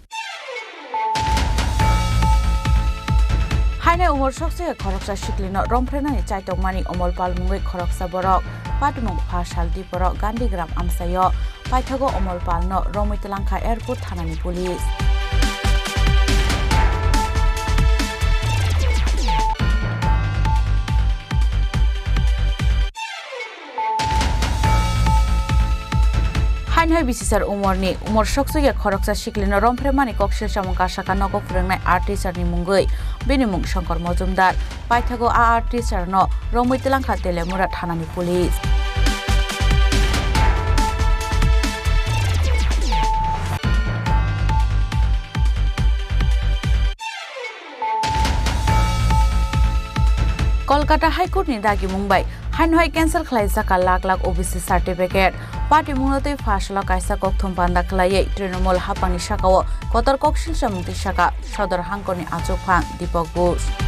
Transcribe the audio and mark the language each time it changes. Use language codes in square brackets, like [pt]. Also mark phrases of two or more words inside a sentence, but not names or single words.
[trp] হাইনাই উমর সকসে খরকসা শিকলিন রমফ্রেনানি চাইতকমানি অমল পালমুঙ্গৈ খরকসা বরক পাটমুং ফাশালদি বরক গান্ধীগ্রাম আমসায় পাইথাগো অমল পালন রমৈতলাংখা এয়ারপোর্ট থানানি পুলিশ হাইনহাই বিসিসার উমরনি উমর সকসুগে খরকসা শিকলিন রমফ্রেমানি কক্সিল সামুকা শাখা নগ ফুরেंनाय [en] art teacherni [trp] मुंगै बेनि मुं शंकर मजुमदार पाइथागो [en] art teacherno [trp] रमैतलांखा तेलेमुरा थानानि पुलिस कलकाता हाईकोर्टनि दागि मुंबाय हाइनहाय कैंसल खालायजाका लाख लाख [en] OBC certificate [trp] पार्टी मुंगतै फाशला कायसा कक्थम बान्दा खालायै तृणमूल हापांनि शाखाओ कतर कक्सिल सामुंति शाखा सदर हांकरनि आचकफां दीपक घोष